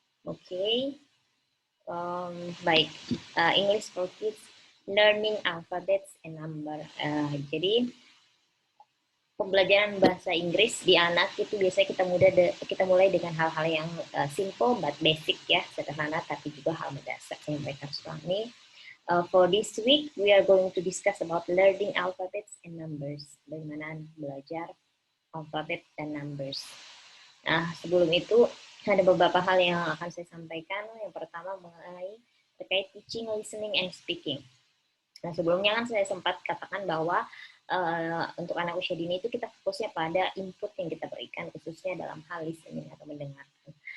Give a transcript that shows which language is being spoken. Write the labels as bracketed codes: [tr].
[en] Oke. Baik, English for Kids, Learning Alphabets and Number. [id] Jadi pembelajaran bahasa Inggris di anak itu biasanya kita mulai dengan hal-hal yang simple but basic ya, sederhana tapi juga hal mendasar yang mereka harus pahami. [en] For this week, we are going to discuss about learning alphabets and numbers. [id] Bagaimana belajar alfabet dan numbers. Nah, sebelum itu ada beberapa hal yang akan saya sampaikan. Yang pertama mengenai terkait teaching, listening, and speaking. Nah, sebelumnya kan saya sempat katakan bahwa untuk anak usia dini itu kita fokusnya pada input yang kita berikan, khususnya dalam hal listening atau mendengarkan.